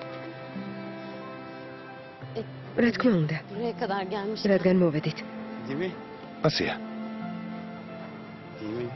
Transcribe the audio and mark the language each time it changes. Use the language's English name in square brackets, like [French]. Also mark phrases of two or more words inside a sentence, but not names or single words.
[Georgian] რა თქმა უნდა, [Turkish] Buraya kadar gelmiş. [Georgian] რადგან მოვედით. [Turkish] Değil mi? [Georgian] ასეა, [Turkish] Değil mi?